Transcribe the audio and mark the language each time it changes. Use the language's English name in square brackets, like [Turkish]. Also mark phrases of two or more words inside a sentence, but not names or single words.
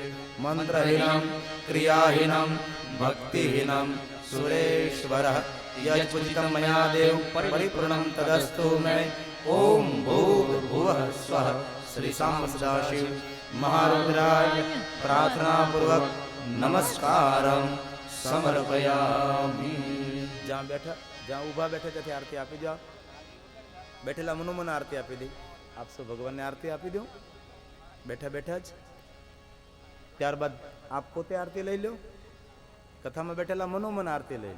[Sanskrit] मंत्रहीनम क्रियाहीनम भक्तिहीनम सुरेश्वरः यत्पूजितं मया देव परिपूर्णं तदस्तु मे. ओम भूर्भुवः स्वः श्री सांब सदाशिव महारुद्राय प्रार्थना पूर्वक नमस्कारं समर्पयामि. [Gujarati] જ્યાં બેઠા, જ્યાં ઊભા બેઠા ત્યાંથી આરતી આપી જાઓ. બેઠેલા મનોમન આરતી આપી દઈ. આપ સૌ ભગવાનને આરતી આપી દો બેઠા બેઠા જ. ત્યારબાદ આપ પોતે આરતી લઈ લો. કથામાં બેઠેલા મનોમન આરતી લઈ લો.